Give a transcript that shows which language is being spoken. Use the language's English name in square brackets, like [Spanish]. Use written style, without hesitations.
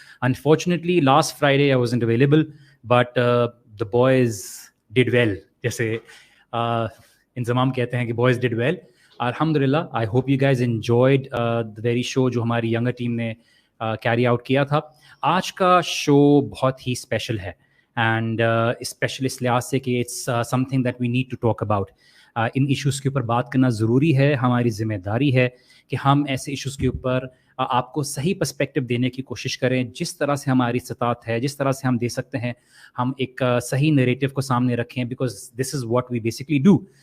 [English] Unfortunately, last Friday I wasn't available, but the boys did well. [Urdu] جیسے انضمام کہتے ہیں کہ [English] boys did well. [Urdu] الحمدللہ. [English] I hope you guys enjoyed the very show [Urdu] جو ہماری [English] younger team [Urdu] نے کیری آؤٹ کیا تھا. آج کا شو بہت ہی اسپیشل ہے [English] and special [Urdu] اس لحاظ سے کہ [English] It's something that we need to talk about. [Urdu] In issues کے اوپر بات کرنا ضروری ہے. ہماری ذمہ داری ہے کہ ہم ایسے ایشوز کے اوپر آپ کو صحیح پرسپیکٹو دینے کی کوشش کریں. جس طرح سے ہماری استطاعت ہے, جس طرح سے ہم دے سکتے ہیں, ہم ایک صحیح نریٹو کو سامنے رکھیں, [English] Because this is what we basically do.